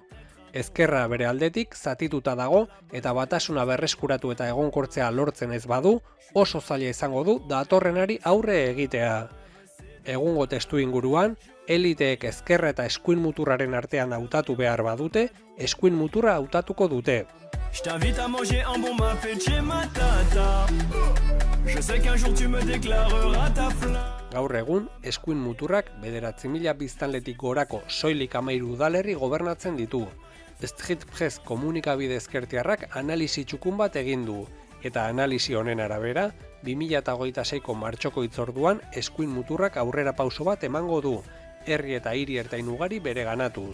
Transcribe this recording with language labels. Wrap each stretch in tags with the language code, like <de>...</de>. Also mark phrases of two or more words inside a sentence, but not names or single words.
<eu>Ezkerra bere aldetik zatituta dago eta batasuna berreskuratu eta egonkortzea lortzen ez badu, oso zaila izango du datorrenari aurre egitea. Egungo testu inguruan, eliteek ezkerra eta eskuin muturraren artean hautatu behar badute, eskuin muturra hautatuko dute.</eu> <fr>Je t'invite à manger un bon mafé chez ma tata. Je sais qu'un jour tu me déclareras ta flamme.</fr> <eu>Gaur egun, eskuin muturrak 9.000 biztanletik gorako soilik 13 udalerri gobernatzen ditu. Street Press komunikabide ezkertiarrak analisi txukun bat egin du, eta analisi honen arabera, 2026ko martxoko hitzorduan eskuin muturrak aurrera pauso bat emango du, herri eta hiri ertain ugari bere ganatuz.</eu>